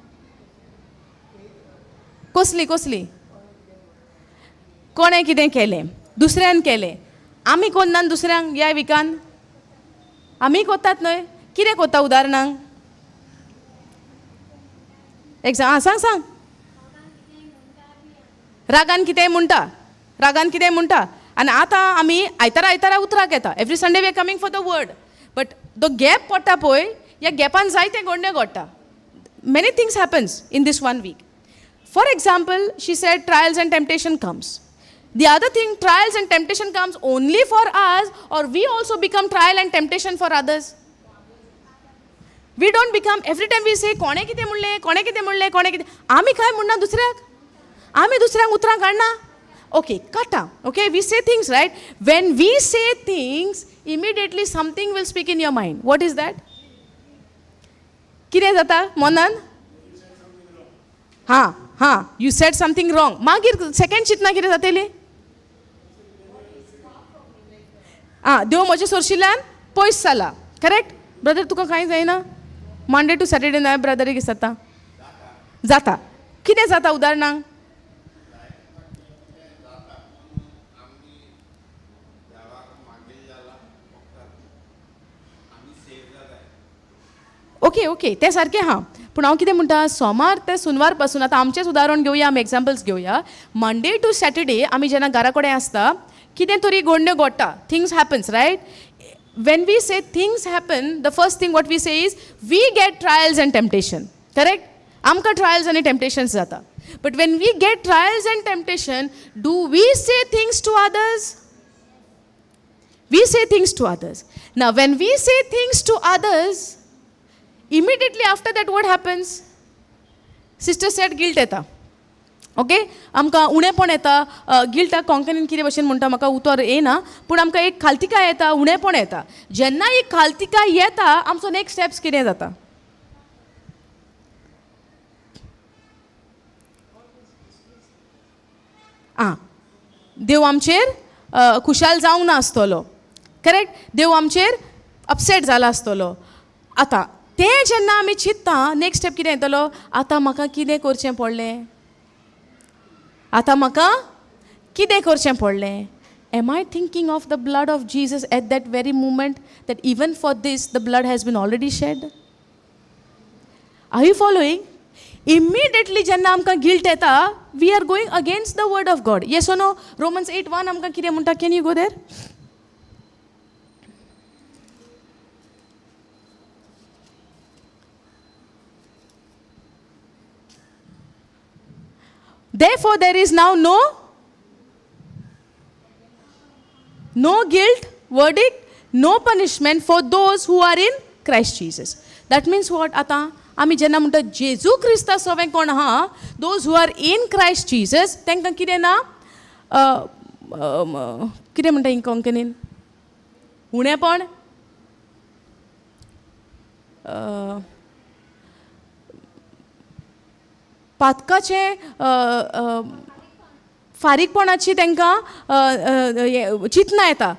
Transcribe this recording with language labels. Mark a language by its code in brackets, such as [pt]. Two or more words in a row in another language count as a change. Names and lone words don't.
[kok] कसली कोणें कितें केलें दुसऱ्यान केलें आमी कोन्नान दुसऱ्यांक ह्या विकान आमी कोत्तात न्हय कितें कोत्ता उदाहरणांक सांग रागान कितें म्हणटा आनी आतां आमी आयतारा उतराक येता [en] every Sunday we are coming for the word [kok] बट तो गॅप पडटा पळय या गॅपान जायते गोंडे घडटा. [en] Many things happens in this 1 week. For example, she said trials and temptation comes. The other thing, trials and temptation comes only for us, or we also become trial and temptation for others. We don't become, every time we say, [kok] कोणे कितें म्हणलें, कोणे कितें म्हणलें, कोणे कितें, आमी काय म्हणना दुसऱ्याक, आमी दुसऱ्यांक उतरां काडना. [en] Okay, kata. Okay, we say things, right? When we say things, immediately something will speak in your mind. What is that? [kok] कितें जाता मनान? [en] You said something wrong. [kok] मागीर सेकंड चिंतना कितें जातलें? देव म्हजे सोरशिल्ल्यान पयस जाला. करेक्ट? ब्रदर तुका कांय जायना? [en] मंडे टू सॅटर्डे नायट [kok] ब्रदर कितें जाता? जाता. कितें जाता उदाहरणांक? ओके ते सारकें हां. पूण हांव कितें म्हणटा, सोमार ते सुनवार पासून आतां आमचेंच उदाहरण घेवया, आमी एग्जाम्पल्स घेवया. [en] मंडे टू सॅटर्डे [kok] आमी जेन्ना घरा कडेन आसता, कितें तरी गोंड्यो घडटा. [en] Things happens, right? When we say things happen, the first thing what we say is, we get trials and temptation. Correct? आमकां trials and temptations जाता. But when we get trials and temptation, do we say things to others? We say things to others. Now, when we say things to others, immediately after that what happens? Sister said guilt [kok] येता. ओके, आमकां उणेपण येता. गिल्टाक कोंकणीन कितें भशेन म्हणटा म्हाका उतर येना, पूण आमकां एक खालतिकाय येता, उणेपण येता. जेन्ना ही खालतिकाय येता, आमचो [en] नेक्स्ट स्टेप्स [kok] कितें जाता? देव आमचेर खुशाल जावंक ना आसतलो. करेक्ट? देव आमचेर अपसेट जाला आसतलो. आतां तें जेन्ना आमी चिंत्ता, [en] नेक्स्ट स्टेप [kok] कितें येतलो? आतां म्हाका कितें करचें पडलें? आतां म्हाका कितें करचें पडलें? [en] Am I thinking of the blood of Jesus at that very moment, that even for this the blood has been already shed? Are you following? Immediately [kok] जेन्ना आमकां गिल्ट येता, [en] we are going against the word of God. Yes or no? [kok] Romans 8:1 आमकां कितें म्हणटा? [en] Can you go there? Therefore, there is now no guilt, verdict, no punishment for those who are in Christ Jesus. That means what? [kok] आता आमी जेन्ना म्हणटा जेजू क्रिस्ता सवें कोण आहा, [en] those who are in Christ Jesus, [kok] तांकां कितें ना? कितें म्हणटा हीं कोंकणीन? उणेपण, पातकाचे फारीकपणाची तांकां चिंतना येता.